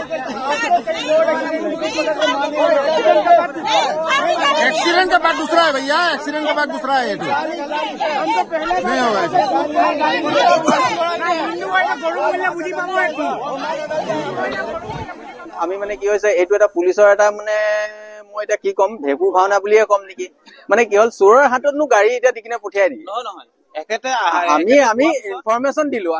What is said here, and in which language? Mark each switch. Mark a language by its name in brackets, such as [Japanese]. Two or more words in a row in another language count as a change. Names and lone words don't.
[Hindi] एक्सीडेंट के बाद दूसरा है भैया, एक्सीडेंट के बाद दूसरा है ये तो नहीं होगा। [Assamese] আমি মানে কি হৈছে এইটো এটা পুলিচৰ এটা মানে মই এতিয়া কি ক'ম ভেকু ভাওনা বুলিয়ে ক'ম নেকি। মানে কি হ'ল চোৰৰ হাততনো গাড়ী এতিয়া দি কিনে পঠিয়াই দিয়ে। নহয় একেতে আমি ইনফৰমেশ্যন দিলো আমি